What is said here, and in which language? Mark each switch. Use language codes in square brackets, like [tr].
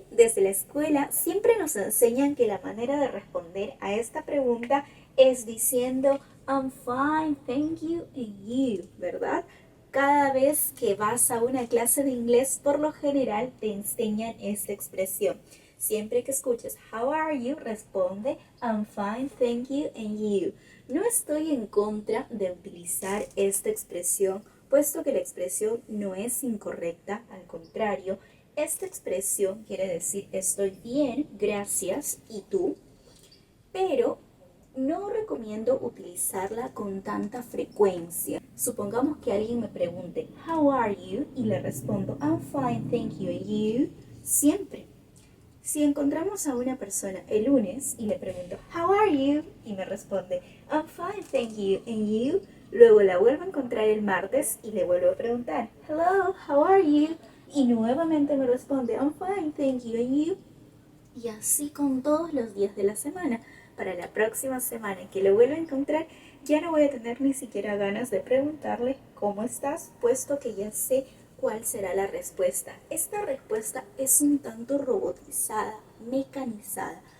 [es] Desde la escuela siempre nos enseñan que la manera de responder a esta pregunta es diciendo [en] I'm fine, thank you, and you, [es] ¿verdad? Cada vez que vas a una clase de inglés, por lo general te enseñan esta expresión. Siempre que escuches [en] How are you, [es] responde [en] I'm fine, thank you, and you. [es] No estoy en contra de utilizar esta expresión, puesto que la expresión no es incorrecta, al contrario, esta expresión quiere decir estoy bien, gracias, ¿y tú? Pero no recomiendo utilizarla con tanta frecuencia. Supongamos que alguien me pregunte [en] How are you? [es] Y le respondo [en] I'm fine, thank you, and you. [es] Siempre. Si encontramos a una persona el lunes y le pregunto [en] How are you? [es] Y me responde [en] I'm fine, thank you, and you. [es] Luego la vuelvo a encontrar el martes y le vuelvo a preguntar [en] Hello, how are you? [es] Y nuevamente me responde [en] I'm fine, thank you, and you. [es] Y así con todos los días de la semana. Para la próxima semana en que lo vuelva a encontrar, ya no voy a tener ni siquiera ganas de preguntarle ¿cómo estás? Puesto que ya sé cuál será la respuesta. Esta respuesta es un tanto robotizada, mecanizada.